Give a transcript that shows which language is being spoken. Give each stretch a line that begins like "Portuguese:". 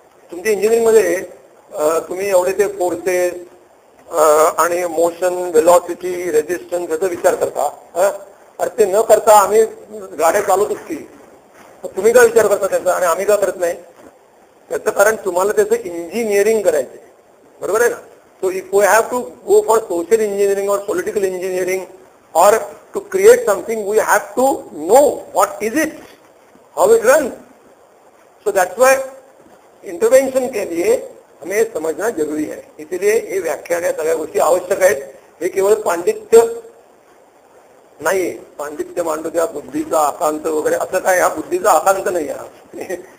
Marathi: तुमच्या इंजिनिअरिंगमध्ये तुम्ही एवढे ते फोर्सेस आणि मोशन, वेलॉसिटी, रेजिस्टन्स याचा विचार करता. अरे ते न करता आम्ही गाड्या चालवतोच की, तुम्ही काय विचार करता त्याचा आणि आम्ही का करत नाही. त्याचं कारण तुम्हाला त्याचं इंजिनिअरिंग करायचंय. बरोबर आहे ना.
English: So if we have to go for social engineering और political engineering और to create something we have to know what is it, how it run. So that's why intervention
Hindi: के लिए हमें समझना जरूरी है. इसलिए ये व्याख्यान
Marathi: या सगळ्या गोष्टी आवश्यक आहेत. हे केवळ पांडित्य नाहीये. पांडित्य मांडू द्या, बुद्धीचा आकांत वगैरे असं काय, हा बुद्धीचा आकांत नाही आहे.